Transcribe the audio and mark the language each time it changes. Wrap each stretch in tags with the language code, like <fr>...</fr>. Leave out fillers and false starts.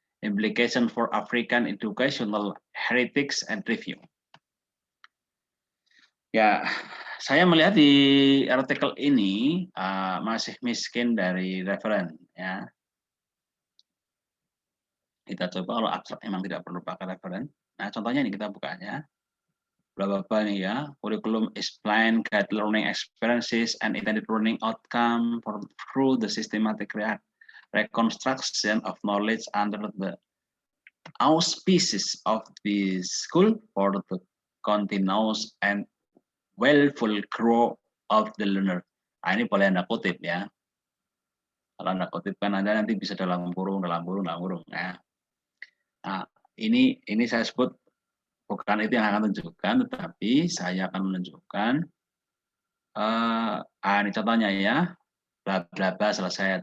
<en>Implication for African Educational Heritage and Review.</en> <id>Ya, saya melihat di artikel ini masih miskin dari referen, ya. Kita coba kalau abstrak memang tidak perlu pakai referen. Nah, contohnya ini kita bukanya. Bla bla nih ya.</id> <en>Curriculum is plan, guide learning experiences and intended learning outcome through the systematic reconstruction of knowledge under the auspices of the school for the continuous and willful growth of the learner.</en> <id>Nah, ini boleh Anda kutip ya. Kalau Anda kutip kan Anda nanti bisa dalam kurung. Nah, ini saya sebut bukan itu yang akan tunjukkan, tetapi saya akan menunjukkan ini contohnya ya, bla bla bla selesai.</id>